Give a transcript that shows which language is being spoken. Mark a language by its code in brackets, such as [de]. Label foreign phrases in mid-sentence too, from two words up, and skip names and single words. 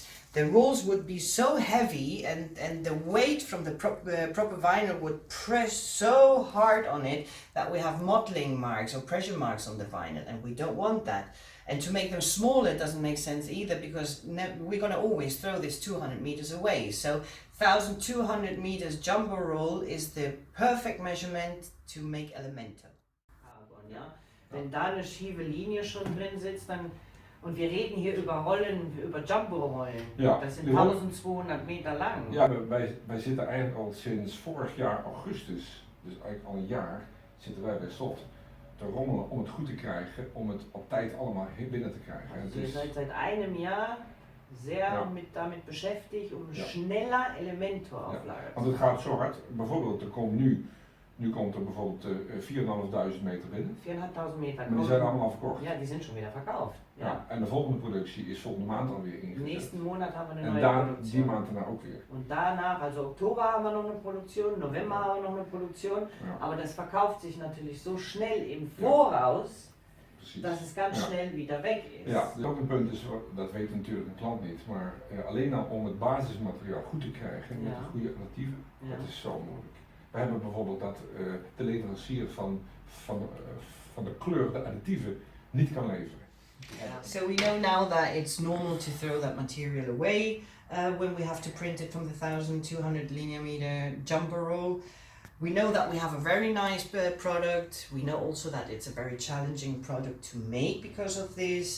[en] The rolls would be so heavy, and the weight from the proper vinyl would press so hard on it that we have mottling marks or pressure marks on the vinyl, and we don't want that. And to make them smaller doesn't make sense either, because we're going to always throw this 200 meters away. So 1,200 meters jumbo roll is the perfect measurement to make Elemento. [de] Ja? Wenn da eine schiefe Linie schon drin sitzt, dann. Und wir reden hier über Rollen, über Jumbo-Rollen. Ja, das sind 1200 Meter lang. [nl] Ja, wij zitten eigenlijk al sinds vorig jaar augustus, dus eigenlijk al een jaar, zitten wij bij SOTT te rommelen om het goed te krijgen, om het op tijd allemaal binnen te krijgen. [de] Also ihr seid seit einem Jahr sehr damit beschäftigt, schneller Elemento auflagern. [nl] Want het gaat zo hard, bijvoorbeeld er komt nu komt er bijvoorbeeld 4.500 meter binnen. [de] 4.500 Meter. [nl] Maar die zijn allemaal verkocht. [de] Ja, die sind schon wieder verkauft. Ja. [nl] En de volgende productie is volgende maand alweer ingezet. [de] Nächsten Monat haben wir eine neue Produktion. [nl] Die maand daarna ook weer. [de] Und danach, also Oktober haben wir noch eine Produktion, November haben wir noch eine Produktion. Ja. Aber das verkauft sich natürlich so schnell im Voraus, [nl] dat het ganz snel weer weg is. Ja, dus ook een punt is, dat weet natuurlijk een klant niet, maar alleen al om het basismateriaal goed te krijgen met de goede additieven, dat is zo moeilijk. We hebben bijvoorbeeld dat de leverancier van de kleur, de additieven, niet kan leveren. [en] So we know now that it's normal to throw that material away when we have to print it from the 1,200 linear meter jumbo roll. We know that we have a very nice product. We know also that it's a very challenging product to make because of this.